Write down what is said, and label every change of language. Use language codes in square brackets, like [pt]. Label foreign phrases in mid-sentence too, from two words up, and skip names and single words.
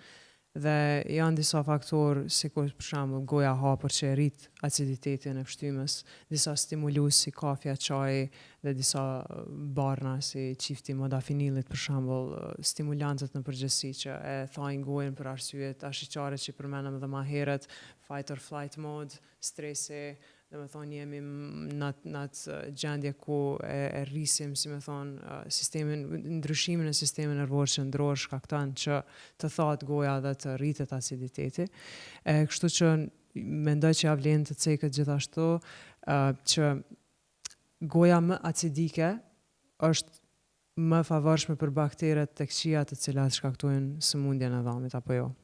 [sq] Dhe janë disa faktorë, sikur për shembull goja hapur që rrit aciditetin e pshtymës, disa stimulues si kafja, çaji dhe disa barna si çifti modafinilit për shembull, stimulantët në përgjithësi që e thajnë gojën për arsyet ashqyqare që përmendëm edhe më herët, [en] fight or flight mode, [sq] stresi. Domethënë jemi në atë gjendje ku e rrisim, si më thonë, ndryshimin e sistemit nervor qendror shkakton që të thahet goja dhe të rritet aciditeti. Kështu që mendoj që ja vlen të cekët gjithashtu që goja më acidike është më favorshme për bakteret të këqija të cilat shkaktojnë sëmundjen e dhamit apo jo.